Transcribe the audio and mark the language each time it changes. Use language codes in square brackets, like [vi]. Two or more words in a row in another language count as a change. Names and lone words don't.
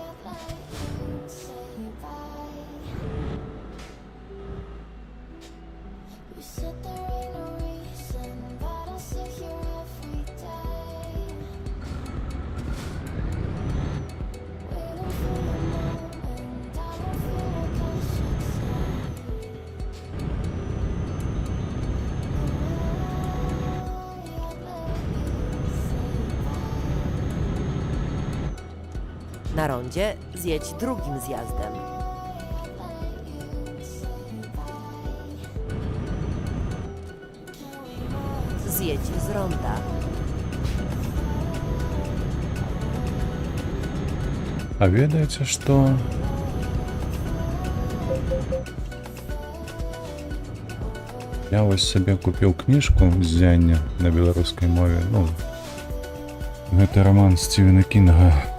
[en] You said there ain't no reason, but I sit here every day, waiting for the moment. I don't feel like I should say. [pl] Na rondzie zjedź drugim zjazdem. Zjedź z ronda. [be] А ведаеце, што я вось сабе купіў кніжку «Ззянне» на беларускай мове. Ну, гэта роман Стівена Кінга.